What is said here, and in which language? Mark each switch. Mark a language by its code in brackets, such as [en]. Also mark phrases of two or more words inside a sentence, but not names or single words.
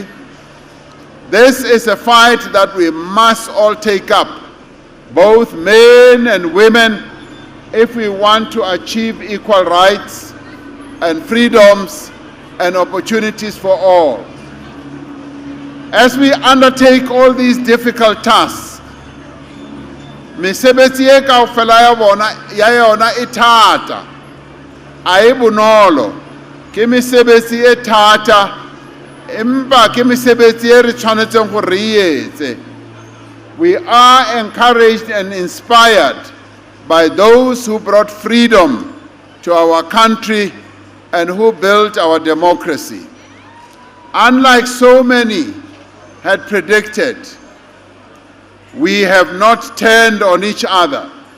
[en] This is a fight that we must all take up, both men and women, if we want to achieve equal rights and freedoms and opportunities for all. As we undertake all these difficult tasks, [st] mesebetsi e kaofela ya yona e thata, a e bonolo, ke mesebetsi e thata, empa ke mesebetsi e re tshwanetseng gore re etse. [en] We are encouraged and inspired by those who brought freedom to our country and who built our democracy. Unlike so many had predicted, we have not turned on each other.